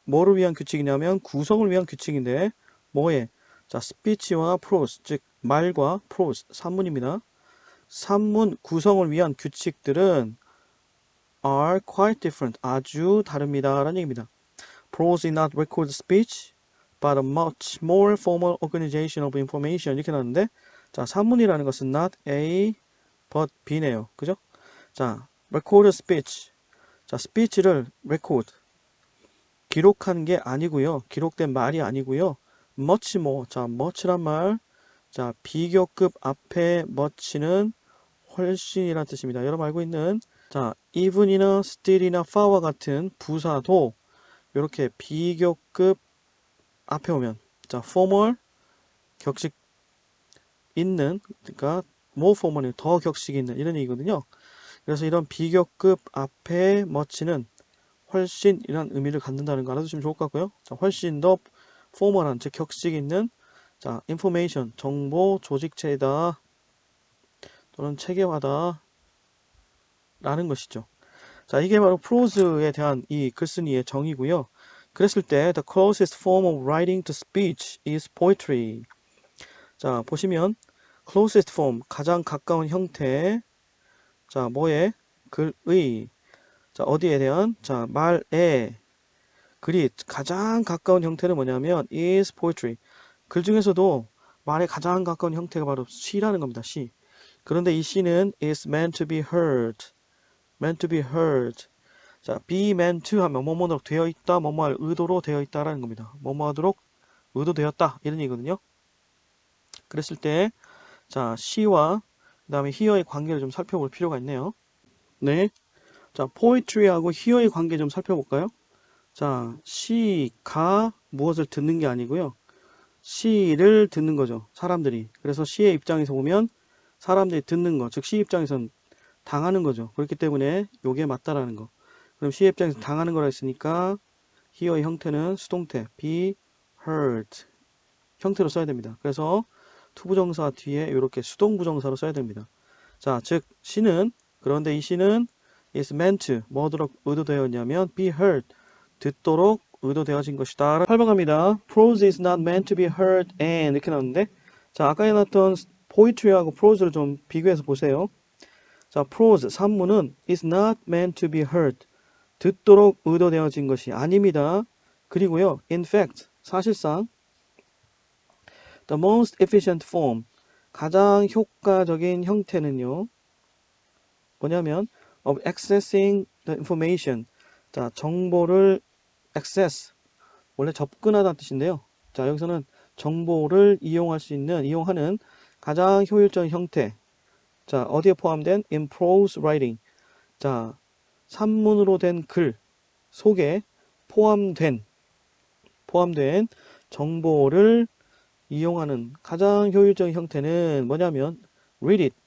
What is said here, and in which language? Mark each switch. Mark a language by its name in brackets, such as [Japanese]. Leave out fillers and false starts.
[Korean] 뭐를 위한 규칙이냐면 구성을 위한 규칙인데 뭐에? 자, speech와 prose, 즉 말과 prose, 산문입니다. 산문 구성을 위한 규칙들은 [English] are quite different, [Korean] 아주 다릅니다 라는 얘기입니다. [English] Prose is not recorded speech, but a much more formal organization of information [Korean] 이렇게 나왔는데 자, 산문이라는 것은 [English] not A, but B네요. [Korean] 그죠? 자, recorded speech. 자, speech를 record. 기록한 게 아니고요. 기록된 말이 아니고요. much more. 자, much란 말. 자, 비교급 앞에 much는 훨씬이라는 뜻입니다. 여러분 알고 있는 자, even이나 still이나 far와 같은 부사도 이렇게 비교급 앞에 오면 자, formal 격식 있는 그러니까 more formal이 더 격식이 있는 이런 얘기거든요. 그래서 이런 비교급 앞에 much는 훨씬 이란 의미를 갖는다는 거 알아두시면 좋을 것 같고요. 자, 훨씬 더 포멀한 즉 격식 있는 자, information 정보 조직체이다 또는 체계화다 라는 것이죠. 자, 이게 바로 프로즈에 대한 이 글쓴이의 정의고요. 그랬을 때 [English] the closest form of writing to speech is poetry. [Korean] 자, 보시면 closest form 가장 가까운 형태 자, 뭐에? 글의 자, 어디에 대한? 자, 말에 글이 가장 가까운 형태는 뭐냐면 [English] is poetry. [Korean] 글 중에서도 말에 가장 가까운 형태가 바로 시라는 겁니다. 시. 그런데 이 시는 [English] is meant to be heard. meant to be heard. [Korean] 자, be meant to 하면 뭐뭐로 되어 있다, 뭐뭐할 의도로 되어 있다라는 겁니다. 뭐뭐 하도록 의도되었다 이런 얘기거든요. 그랬을 때 자, 시와 그 다음에 here의 관계를 좀 살펴볼 필요가 있네요. 네. 자, poetry하고 here의 관계 좀 살펴볼까요? 자, 시가 무엇을 듣는 게 아니고요. 시를 듣는 거죠. 사람들이. 그래서 시의 입장에서 보면 사람들이 듣는 거, 즉 시 입장에선 당하는 거죠. 그렇기 때문에 요게 맞다라는 거. 그럼 시의 입장에서 당하는 거라 했으니까 here의 형태는 수동태 be heard 형태로 써야 됩니다. 그래서 투부정사 뒤에 이렇게 수동부정사로 써야 됩니다. 자, 즉 시는 그런데 이 시는 [English] is meant to [Korean] 뭐도록 의도되었냐면 [English] be heard [Korean] 듣도록 의도되어진 것이다. 8번 갑니다. [English] Prose is not meant to be heard and [Korean] 이렇게 나오는데 자, 아까 해놨던 poetry하고 prose를 좀 비교해서 보세요. [English] 자, prose 산문은 is not meant to be heard [Korean] 듣도록 의도되어진 것이 아닙니다. 그리고요, [English] in fact [Korean] 사실상 [English] the most efficient form [Korean] 가장 효과적인 형태는요 뭐냐면 [English] of accessing the information. [Korean] 자, 정보를 access. 원래 접근하다는 뜻인데요. 자, 여기서는 정보를 이용할 수 있는, 이용하는 가장 효율적인 형태. 자, 어디에 포함된? [English] in prose writing. [Korean] 자, 산문으로 된 글 속에 포함된 정보를 이용하는 가장 효율적인 형태는 뭐냐면 [English] read it.